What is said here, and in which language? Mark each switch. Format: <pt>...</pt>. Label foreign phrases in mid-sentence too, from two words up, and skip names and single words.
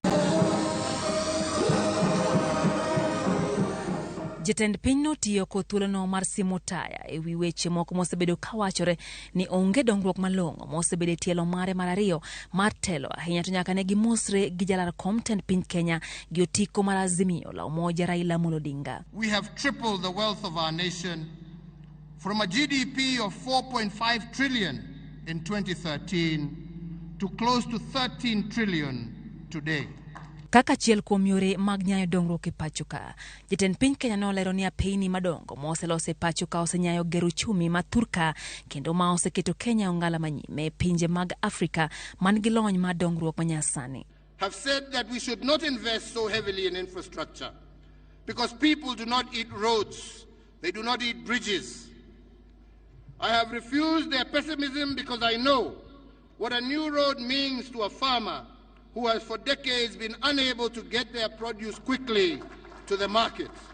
<luo>Jatend piny notiyo kod thuolono mar simo taya e wi weche moko mosebedo kawachore ni onge dongruok malong'o mosebedo e tielo mare mar ariyo mar telo ahinya to nyaka ne gimosre gi jalar kom tend piny Kenya gi otiko mar Azimio la Umoja Raila Odinga.</luo> <en>We have tripled the wealth of our nation from a GDP of 4.5 trillion in 2013 to close to 13 trillion today.</en> <luo>Kaka chiel kuom yore mag nyayo dongruok e pacho ka, jatend piny Kenya nolero ni apeyni madongo moseloso e pacho ka osenyayo gero chumi ma thurka kendo ma oseketo Kenya ongala manyime pinje mag Afrika man gi lony mar dongruok manyasani.</luo> <en>Have said that we should not invest so heavily in infrastructure because people do not eat roads, They do not eat bridges. I have refused their pessimism because I know what a new road means to a farmer who has for decades been unable to get their produce quickly to the market.</en>